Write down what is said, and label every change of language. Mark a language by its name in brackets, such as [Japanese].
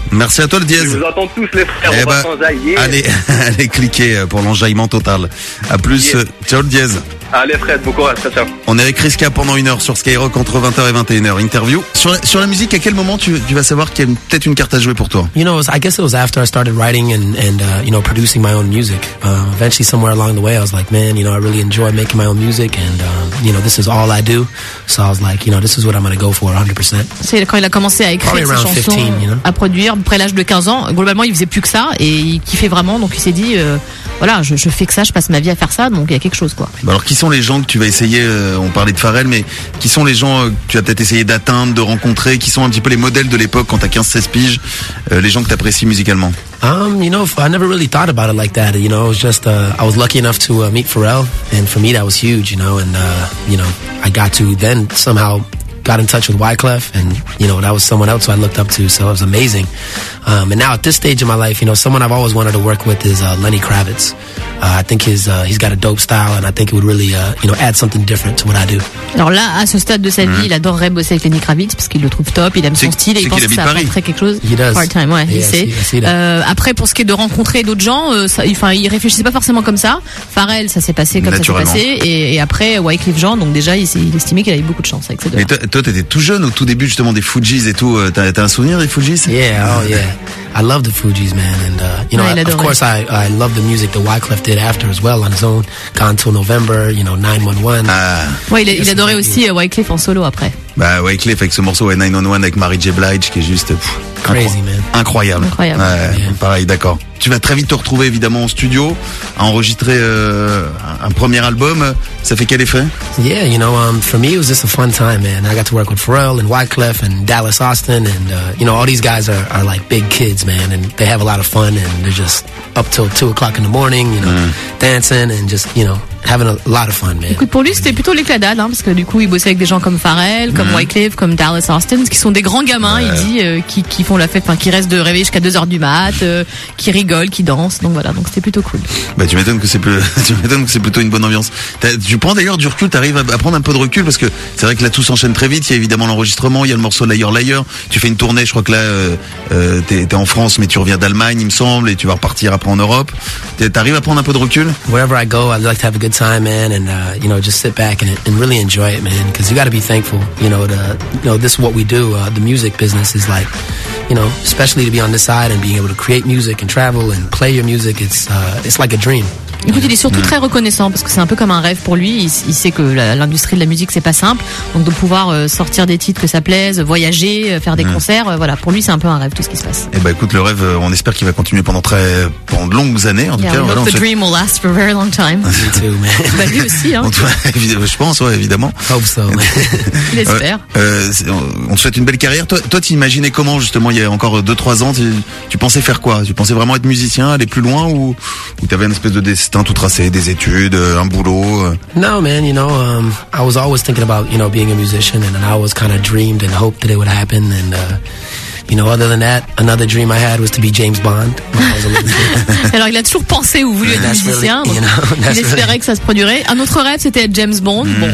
[French] Merci à toi, le Diez. Je vous attends tous, les frères. Eh bah, allez, allez cliquer pour l'enjaillement total. A plus. Yeah. Ciao, le Diez. Allez, Fred, bon courage. Ciao, ciao. On est avec Chriska pendant une heure sur Skyrock entre 20h et 21h. Interview. Sur la musique, à quel moment tu vas savoir qu'il y a peut-être une carte à jouer pour toi? [English] You know, I guess it was after I started writing and you know, producing my own music. Eventually, somewhere along the way, I was like, man, you know, I really enjoy making my own music and, you know, this is all I do. So I was like, you know, this is what I'm going to go for 100%. [French] C'est quand il a commencé à écrire ses chansons, 15, [English] you know? [French] À produire, après l'âge de 15 ans, globalement, il faisait plus que ça et il kiffait vraiment. Donc il s'est dit, voilà, je fais que ça, je passe ma vie à faire ça. Donc il y a quelque chose, quoi. Bah alors, qui sont les gens que tu vas essayer, on parlait de Pharrell, mais qui sont les gens que tu as peut-être essayé d'atteindre, de rencontrer, qui sont un petit peu les modèles de l'époque quand t'as 15-16 piges, les gens que t'apprécies musicalement? [English] You know, I never really thought about it like that, you know, it was just, I was lucky enough to meet Pharrell, and for me that was huge, you know, and, you know, I got to then somehow got in touch with Wyclef, and, you know, that was someone else who I looked up to, so it was amazing. And now at this stage of my life, you know, someone I've always wanted to work with is Lenny Kravitz. I think he's got a dope style, and I think it would really, you know, add something different to what I do. [French] Alors là, à ce stade de sa vie, il adorerait bosser avec Lenny Kravitz parce qu'il le trouve top, il aime son style, et il pense que ça apporterait quelque chose. [English] He does. Part time, [French] ouais, [English] yeah, [French] il sait. Après, pour ce qui est de rencontrer d'autres gens, enfin, il réfléchissait pas forcément comme ça. Pharrell, ça s'est passé comme ça s'est passé, et après Wyclef Jean, donc déjà, il estimait qu'il avait beaucoup de chance avec ces deux. Toi, t'étais tout jeune au tout début justement des Fugees et tout. T'as un souvenir des Fugees? [English] Yeah, oh yeah. I love the Fugees, man. And, you know, of course, I love the music that Wyclef did after as well on his own. Gone Till November, you know, 911. [French] Ouais, il adorait aussi Wyclef en solo après. Bah, Wyclef avec ce morceau, ouais, 911 avec Mary J. Blige, qui est juste. Pff, [English] crazy, man. [French] Incroyable. Incroyable. Ouais, [English] yeah. [French] Pareil, d'accord. Tu vas très vite te retrouver évidemment en studio à enregistrer un premier album. Ça fait quel effet? [English] Yeah, you know, for me, it was just a fun time, man. I got to work with Pharrell and Wyclef and Dallas Austin. And, you know, all these guys are like big kids, man, and they have a lot of fun, and they're just up till 2 o'clock in the morning, you know, dancing and just, you know, having a lot of fun, man. [French] Écoute, pour lui, c'était plutôt l'éclat d'âne, hein, parce que du coup, il bossait avec des gens comme Pharrell, comme Wyclef, comme Dallas Austin, qui sont des grands gamins, il dit, qui font la fête, enfin, qui restent de réveil jusqu'à 2h du mat, qui rigolent, qui dansent, donc voilà, donc c'était plutôt cool. Bah, tu m'étonnes que c'est plutôt une bonne ambiance. Tu prends d'ailleurs du recul, t'arrives à prendre un peu de recul, parce que c'est vrai que là, tout s'enchaîne très vite, il y a évidemment l'enregistrement, il y a le morceau Layer Layer, tu fais une tournée, je crois que là, t'es en France, mais tu reviens d'Allemagne, il me semble, et tu vas repartir après en Europe. T'arrives à prendre un peu de recul? [English] Wherever I go, I'd like to have a good time, man, and you know, just sit back and really enjoy it, man, because you got to be thankful, you know, this is what we do. The music business is like, you know, especially to be on this side and being able to create music and travel and play your music, it's like a dream. [French] Écoute, il est surtout très reconnaissant parce que c'est un peu comme un rêve pour lui. Il sait que l'industrie de la musique, c'est pas simple. Donc, de pouvoir sortir des titres que ça plaise, voyager, faire des concerts, voilà, pour lui, c'est un peu un rêve tout ce qui se passe. Eh bah, écoute, le rêve, on espère qu'il va continuer pendant de longues années, en tout cas. Voilà, [English] the dream will last for a very long time. Too, [French] bah, lui aussi, hein. Je pense, ouais, évidemment. [English] Hope so. [French] J'espère. On te souhaite une belle carrière. Toi, t'imaginais comment, justement, il y a encore 2-3 ans, tu pensais faire quoi? Tu pensais vraiment être musicien, aller plus loin, ou t'avais une espèce de destin? C'était un tout tracé, des études, un boulot. [English] No, man, you know, I was always thinking about, you know, being a musician, and I always kind of dreamed and hoped that it would happen, and, you know, other than that, another dream I had was to be James Bond. [French] Alors, il a toujours pensé ou voulu être musicien, [English] really, you know, [French] il espérait que ça se produirait. Un autre rêve, c'était être James Bond.